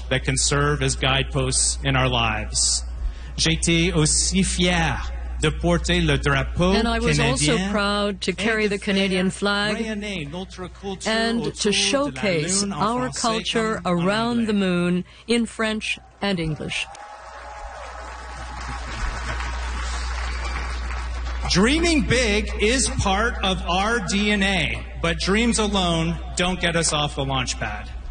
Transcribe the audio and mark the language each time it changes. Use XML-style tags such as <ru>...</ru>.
<en>that can serve as guideposts in our lives.</en> <fr>J'étais aussi fier de porter le drapeau canadien.</fr> <en>And I was also proud to carry the Canadian flag and to showcase our culture around the moon in French and English. Dreaming big is part of our DNA, but dreams alone don't get us off the launch pad.</en>